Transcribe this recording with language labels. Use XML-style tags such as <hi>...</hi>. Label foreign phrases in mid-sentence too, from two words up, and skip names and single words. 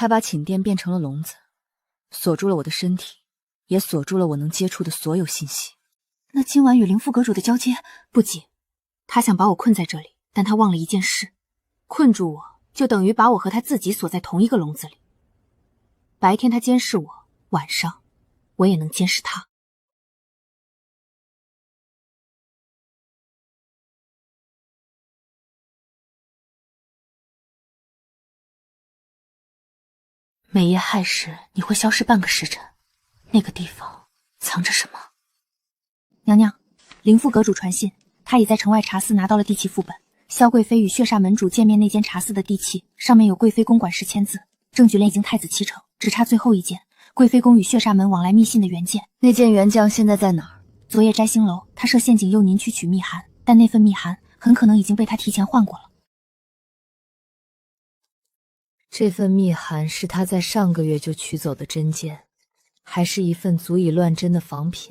<zh>他把寢殿變成了籠子，鎖住了我的身體，也鎖住了我能接觸的所有信息。那今晚與靈副閣主的交接不急，他想把我困在這裡，但他忘了一件事，困住我就等於把我和他自己鎖在同一個籠子裡。白天他監視我，晚上我也能監視他。每夜亥时，你會消失半個時辰，那個地方藏着什麼？娘娘，靈副閣主傳信，他已在城外茶肆拿到了地契副本。蕭貴妃與血煞門主見面那間茶肆的地契，上面有貴妃宮管事簽字，證據鏈已經太子7成，只差最後一件，貴妃宮與血煞門往來密信的原件。那件原將現在在哪兒？昨夜摘星樓，他設陷阱誘您去取密函，但那份密函很可能已經被他提前換過了。這份密函是他在上個月就取走的真件，還是一份足以亂真的仿品？</zh>